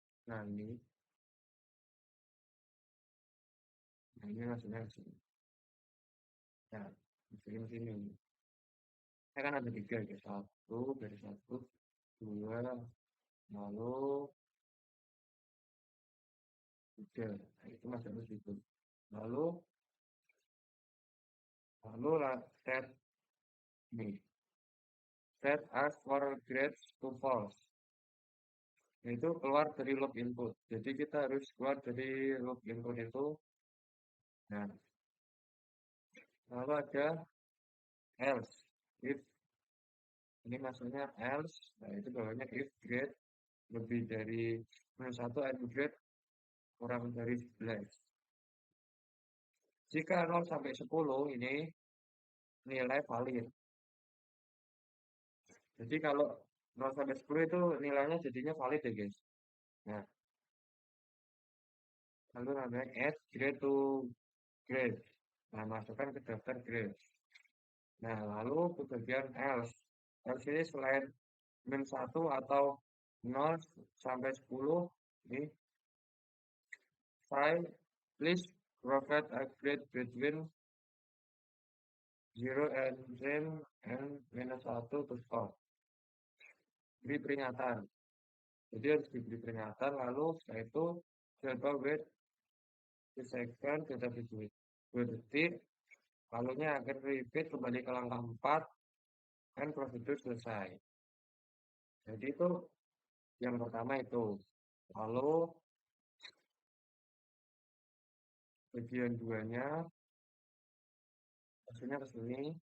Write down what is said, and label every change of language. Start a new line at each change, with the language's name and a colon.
Indonesian: Nah ini masuknya ke sini. Nah, masukin sini. Saya kan ada tiga ya, satu dari satu, dua, lalu tiga. Nah, itu masuknya ke situ. Lalu lalu lah set nih,
English: set as for grades to false.
Indonesian: Itu keluar dari loop input. Jadi kita harus keluar dari loop input itu. Nah, lalu ada else. If ini maksudnya else, nah itu bawahnya if grade lebih dari minus 1 and grade kurang dari 11. Jika 0 sampai 10 ini nilai valid. Jadi kalau 0 sampai 10 itu nilainya jadinya valid ya guys. Nah, lalu namanya add grade to grade. Nah, masukkan ke daftar grade. Nah, lalu ke bagian else. Else ini selain min 1 atau 0 sampai 10. Ini 5.
English: Please provide a grade between 0 and 10 and minus 1 to stop.
Indonesian: Beri peringatan. Jadi harus diberi peringatan, lalu setelah itu coba
English: wait the second,
Indonesian: kita wait 2 detik, lalunya akan repeat kembali ke langkah 4, dan prosedur selesai. Jadi itu yang pertama itu. Lalu bagian duanya, hasilnya ke sini.